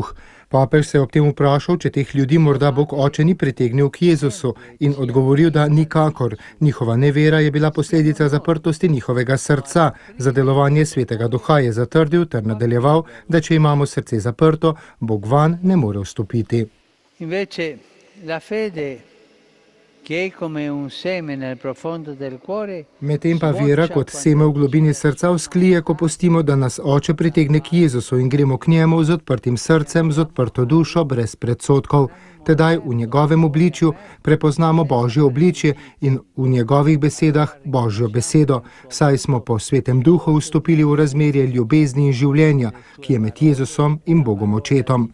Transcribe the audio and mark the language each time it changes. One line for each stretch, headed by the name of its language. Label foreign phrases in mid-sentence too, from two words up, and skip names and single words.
Slovenian: Papež se je ob tem vprašal, če teh ljudi morda Bog Oče ni pritegnil k Jezusu, in odgovoril, da nikakor. Njihova nevera je bila posledica zaprtosti njihovega srca. Za delovanje svetega Duha je zatrdil ter nadaljeval, da če imamo srce zaprto, Bog vanj ne more vstopiti.
Italian: Invece la fede, che è come un seme nel profondo del cuore,
Slovenian: Medtem pa vera kot seme v globini srca vzklije, ko pustimo, da nas Oče pritegne k Jezusu in gremo k njemu z odprtim srcem, z odprto dušo, brez predsodkov. Tedaj v njegovem obličju prepoznamo Božje obličje in v njegovih besedah Božjo besedo, saj smo po svetem Duhu vstopili v razmerje ljubezni in življenja, ki je med Jezusom in Bogom Očetom.